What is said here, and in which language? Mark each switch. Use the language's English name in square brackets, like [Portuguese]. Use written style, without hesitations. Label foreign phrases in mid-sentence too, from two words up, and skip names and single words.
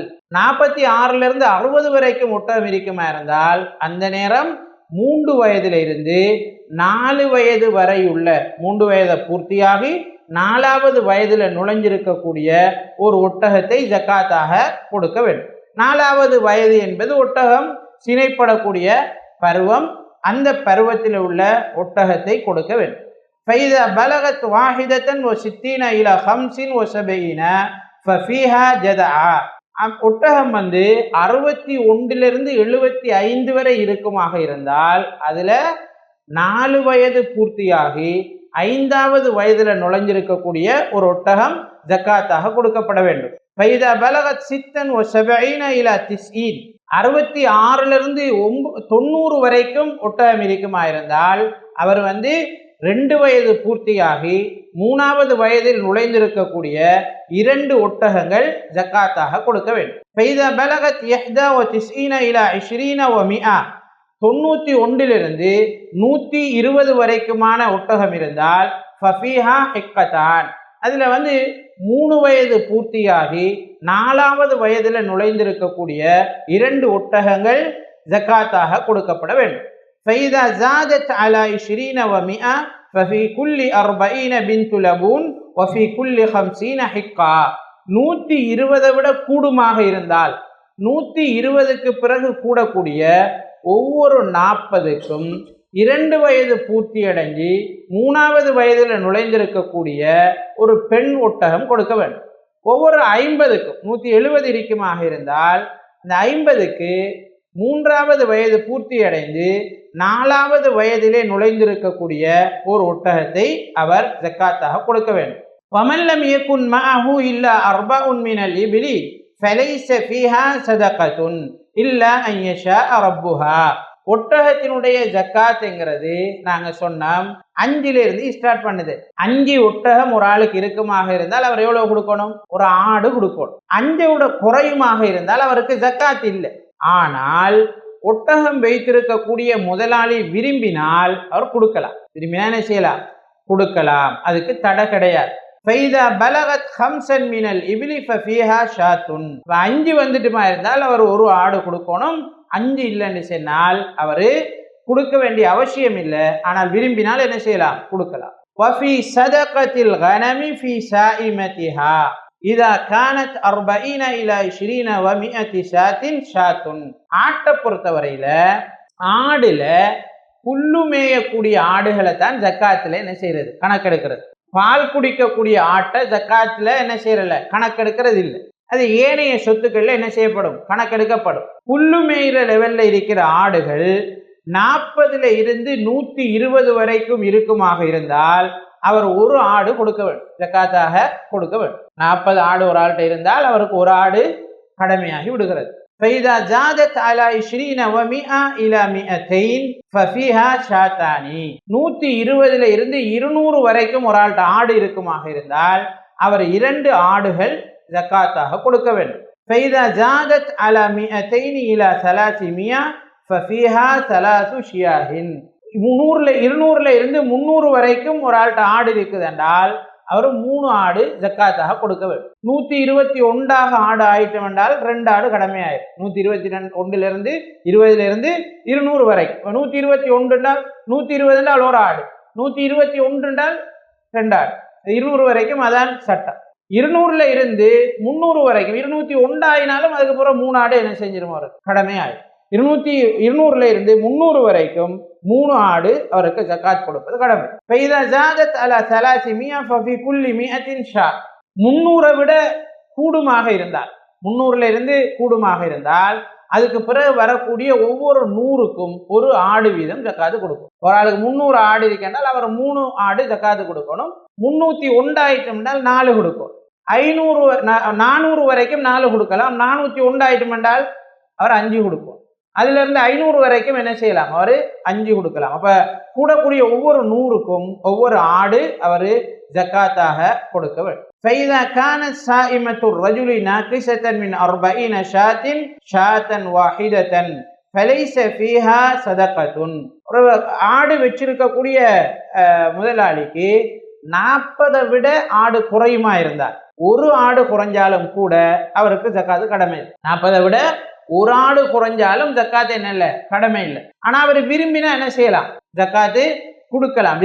[Tamil] 46 60 வரைக்கும் ஒட்டகம் இருக்குமா இருந்தால் அந்த நேரம் 3 வயதிலிருந்து 4 வயது வரை உள்ள 3 வயதை பூர்த்தியாகி 4வது வயதுல நுழைஞ்சிருக்கக்கூடிய ஒரு ஒட்டகத்தை ஜக்காத்தாக கொடுக்க வேண்டும். 4வது வயது என்பது ஒட்டகம் சினைப்படக்கூடிய பருவம். அந்த பருவத்தில் உள்ள ஒட்டகத்தை கொடுக்க வேண்டும். [Arabic] فإذا بلغت واحدة وستين إلى 75 ففيها جذعا. [Tamil] ஒட்டகம் 61 75 வரை இருக்குமாக இருந்தால் அதுல 4 வயது பூர்த்தியாகி 5வது வயதுல நுழைஞ்சிருக்கக்கூடிய ஒரு ஒட்டகம் ஜக்காத்தாக கொடுக்கப்பட வேண்டும். [Arabic] فإذا بلغت 76 إلى 90 [Tamil] 66 90 வரைக்கும் ஒட்டகம் இருக்குமா இருந்தால் அவர் 2 வயது பூர்த்தியாகி 3வது வயதில் நுழைந்திருக்கக்கூடிய 2 ஒட்டகங்கள் ஜக்காத்தாக கொடுக்க வேண்டும். [Arabic] فإذا بلغت 91 إلى 20 و100 [Tamil] 91 120 வரைக்குமான ஒட்டகம் இருந்தால் [Arabic] ففيها حقتان. [Tamil] அதுல 3 வயது பூர்த்தியாகி 4வது வயதுல நுழைந்திருக்கக்கூடிய 2 ஒட்டகங்கள் ஜக்காத்தாக கொடுக்கப்பட வேண்டும். [Arabic] فإذا زادت على 20 و100 ففي كل 40 بنت لبون وفي كل 50 حقة. [Tamil] 120 விட கூடுமாக இருந்தால் 120க்கு பிறகு கூடக்கூடிய ஒவ்வொரு 40க்கும் 2 வயது பூர்த்தி அடைஞ்சி 3வது வயதுல நுழைந்திருக்கக்கூடிய ஒரு பெண் ஒட்டகம் கொடுக்க வேண்டும். ஒவ்வொரு 50க்கும் 170 இருக்குமாக இருந்தால் அந்த 50க்கு 3வது வயது பூர்த்தி அடைந்து 4வது வயதிலே நுழைந்திருக்கக்கூடிய ஒரு ஒட்டகத்தை அவர் ஜக்காத்தாக கொடுக்க வேண்டும். [Arabic] وَمَنْ لَمْ يَكُنْ مَعَهُ إِلَّا 4 من الإبل فَلَيْسَ فِيهَا صَدَقَةٌ إِلَّا أَنْ يَشَاءَ رَبُّهَا. [Tamil] ஒட்டகத்தினுடைய ஜக்காத்ங்கிறது நாங்க சொன்னோம் 5 ஸ்டார்ட் பண்ணுது. 5 ஒட்டகம் ஒரு ஆளுக்கு இருக்குமாக இருந்தால் அவர் எவ்வளவு கொடுக்கணும்? ஒரு ஆடு கொடுக்கணும். 5 குறையுமாக இருந்தால் அவருக்கு ஜக்காத் இல்லை. ஆனால் ஒட்டகம் வைத்திருக்கக்கூடிய முதலாளி விரும்பினால் அவர் கொடுக்கலாம். விரும்பினா என்ன செய்யலாம்? கொடுக்கலாம். அதுக்கு தடை கிடையாது. [Arabic] فَإِذَا بَلَغَتْ 5 من الإبل فَفِيهَا شَاةٌ. [Tamil] 5 வந்துட்டுமா இருந்தால் அவர் ஒரு ஆடு கொடுக்கணும். 5 இல்லைன்னு சொன்னால் அவரு கொடுக்க வேண்டிய அவசியம் இல்லை. ஆனால் விரும்பினால் என்ன செய்யலாம்? கொடுக்கலாம். [Arabic] وَفِي صَدَقَةِ الْغَنَمِ فِي سَائِمَتِهَا إِذَا كَانَتْ 40 إلى 20 و100 شاة شاة. [Tamil] ஆட்டை பொறுத்தவரையில ஆடுல புல்லு மேயக்கூடிய ஆடுகளை தான் ஜக்காத்துல என்ன செய்யறது? கணக்கெடுக்கிறது. பால் குடிக்கக்கூடிய ஆட்டை ஜக்காத்துல என்ன செய்யறல? கணக்கெடுக்கிறது இல்லை. அது ஏனைய சொத்துக்கள்ல என்ன செய்யப்படும்? கணக்கெடுக்கப்படும். புல்லு மேயிற லெவல்ல இருக்கிற ஆடுகள் 40 120 வரைக்கும் இருக்குமாக இருந்தால் அவர் ஒரு ஆடு கொடுக்க வேண்டும், ஜக்காத்தாக கொடுக்க வேண்டும். 40 ஆடு ஒரு ஆள்கிட்ட இருந்தால் அவருக்கு ஒரு ஆடு கடமையாகி விடுகிறது. [Arabic] فإذا زادت على 20 و100 إلى 200 ففيها شاتان. [Tamil] 120 200 வரைக்கும் ஒரு ஆள்கிட்ட ஆடு இருக்குமாக இருந்தால் அவர் 2 ஆடுகள் ஜக்காத்தாக கொடுக்க வேண்டும். [Arabic] فإذا زادت على 200 إلى 300 ففيها 3 شياه. [Tamil] 200 300 வரைக்கும் ஒரு ஆள்கிட்ட ஆடு இருக்குது என்றால் அவர் 3 ஆடு ஜக்காத்தாக கொடுக்க வேண்டும். 121 ஆடு ஆயிட்டம் என்றால் 2 ஆடு கடமை ஆயிடும். 121 20 200 வரைக்கும். 121 என்றால் 120 என்றால் ஒரு ஆடு, 121 என்றால் 2 ஆடு, 200 வரைக்கும் அதான் சட்டம். 200 300 வரைக்கும் 201 ஆயினாலும் அதுக்கப்புறம் 3 ஆடு என்ன செஞ்சிடும்? அவர் கடமை ஆயிடும். 200 300 வரைக்கும் 3 ஆடு அவருக்கு ஜக்காத் கொடுப்பது கடமை. [Arabic] فإذا زادت على 300 ففي كل 100 شاة. [Tamil] 300 விட கூடுமாக இருந்தால் 300 கூடுமாக இருந்தால் அதுக்கு பிறகு வரக்கூடிய ஒவ்வொரு 100க்கும் ஒரு ஆடு வீதம் ஜக்காத்து கொடுக்கும். ஒரு ஆளுக்கு 300 ஆடு இருக்கின்றால் அவர் 3 ஆடு ஜக்காத்து கொடுக்கணும். 301 ஆயிட்டம் என்றால் 4 கொடுக்கும். 400 வரைக்கும் 4 கொடுக்கலாம். 401 ஆயிட்டம் என்றால் அவர் 5 கொடுக்கும். அதுல 500 வரைக்கும் என்ன செய்யலாம்? அவர் 5 கொடுக்கலாம். அப்ப கூடக்கூடிய ஒவ்வொரு 100க்கும் ஒவ்வொரு ஆடு அவர் ஜக்காத்தாக கொடுக்க வேண்டும். [Arabic] فإذا كانت صائمة الرجل ناقصة من 40 شاة شاة واحدة فليس فيها صدقة. [Tamil] ஒரு ஆடு வச்சிருக்கக்கூடிய முதலாளிக்கு 40 விட ஆடு குறையுமா இருந்தார், ஒரு ஆடு குறைஞ்சாலும் கூட அவருக்கு ஜக்காத்து கடமை இல்லை. 40 விட ஒரு ஆடு குறைஞ்சாலும் ஜக்காத்து என்ன இல்லை, கடமை இல்லை. ஆனா அவர் விரும்பினா என்ன செய்யலாம், ஜக்காத்து கொடுக்கலாம்.